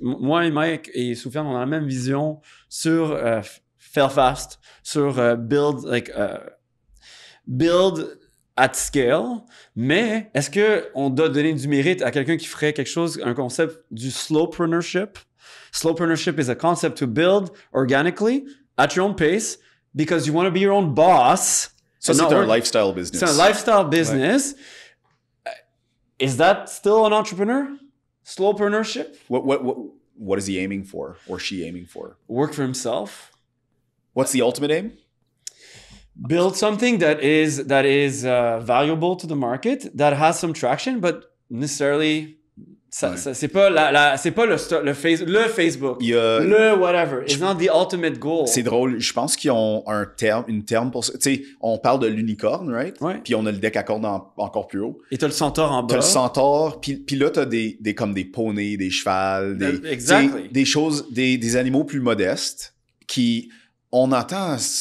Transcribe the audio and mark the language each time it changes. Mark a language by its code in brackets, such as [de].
[fr] Moi et Mike et Soufiane, on a la même vision sur fail fast, sur [en] build at scale, [fr] mais est-ce qu'on doit donner du mérite à quelqu'un qui ferait quelque chose, un concept du slowpreneurship? [en] Slowpreneurship is a concept to build organically at your own pace because you want to be your own boss. [fr] Ça, c'est un lifestyle business. C'est un lifestyle business. Ouais. [en] Is that still an entrepreneur? Slowpreneurship? What is he aiming for or she aiming for? Work for himself. What's the ultimate aim? build something that is valuable to the market, that has some traction, but necessarily [fr] c'est pas le Facebook, le whatever. [en] It's not the ultimate goal. [fr] C'est drôle. Je pense qu'ils ont une terme pour ça. Tu sais, on parle de l'unicorne, right? Ouais. Puis on a le deck à cordes encore plus haut. Et t'as le centaure en bas. T'as le centaure, puis là t'as comme des poneys, des chevals, des choses, des animaux plus modestes qui on entend.